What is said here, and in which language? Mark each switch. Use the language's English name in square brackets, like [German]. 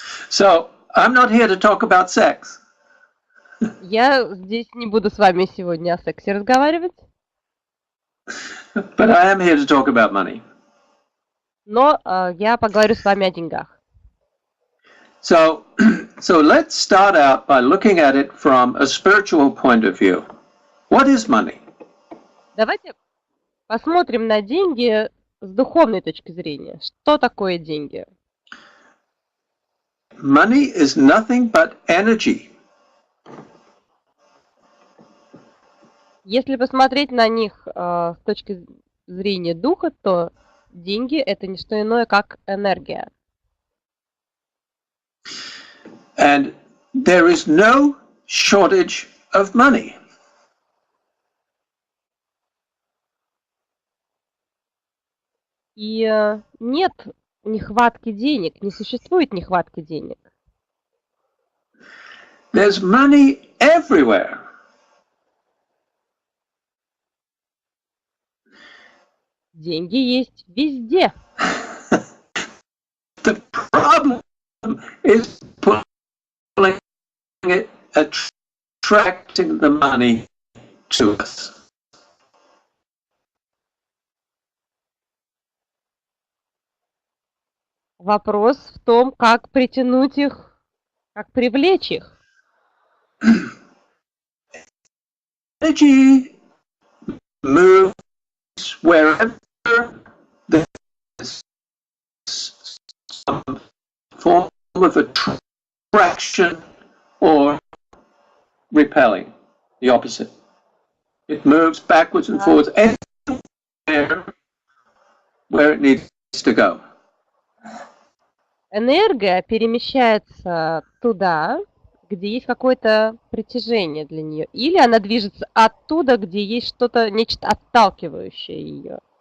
[English] So, I'm not here to talk about sex. [Russian] Я здесь не буду с вами сегодня о сексе разговаривать. [English] But I am here to talk about money. [Russian] Но я поговорю с вами о деньгах. [English] So let's start out by looking at it from a spiritual point of view. What is money? [Russian] Давайте посмотрим на деньги с духовной точки зрения. Что такое деньги? [English] Money is nothing but energy. [Russian] Если посмотреть на них с точки зрения духа, то деньги – это не что иное, как энергия. [English] And there is no shortage of money. [Russian] И нет нехватки денег, не существует нехватки денег. [English] There's money everywhere. [Russian] Деньги есть везде. [English] The problem is pulling it, attracting the money to us. [Russian] Вопрос в том, как притянуть их, как привлечь их. [English] Energy moves wherever there's some form of attraction or repelling, the opposite. It moves backwards and forwards anywhere where it needs to go. [Russian] Энергия перемещается туда, где есть какое-то притяжение для нее, или она движется оттуда, где есть что-то, нечто отталкивающее ее.